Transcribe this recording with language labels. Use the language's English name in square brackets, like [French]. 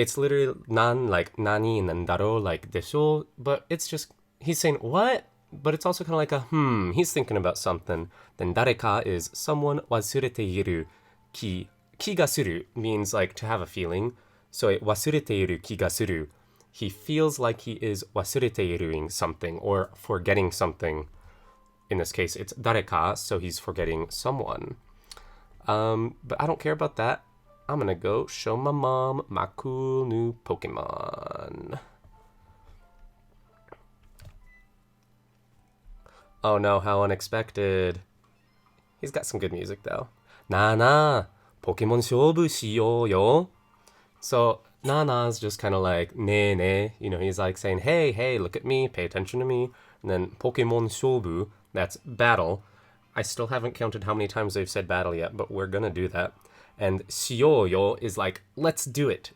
[English] It's literally nan, like nani, and then daro, like desho. But it's just, he's saying, what? But it's also kind of like a, he's thinking about something. Then [Japanese] 誰か [English] is someone [Japanese] 忘れている気. 気がする [English] means like to have a feeling. So [Japanese] 忘れている気がする. [English] He feels like he is [Japanese] 忘れている [English] something or forgetting something. In this case, it's [Japanese] 誰か, [English] so he's forgetting someone. But I don't care about that. I'm gonna go show my mom my cool new Pokemon. Oh no, how unexpected. He's got some good music though. [Japanese] なあなあ Pokemon 勝負しようよ. [English] So, Nana is just kind of like, ne ne. You know, he's like saying, hey, hey, look at me, pay attention to me. And then Pokemon [Japanese] 勝負, [English] that's battle. I still haven't counted how many times they've said battle yet, but we're gonna do that. And [Japanese] しようよ [English] is like, let's do it.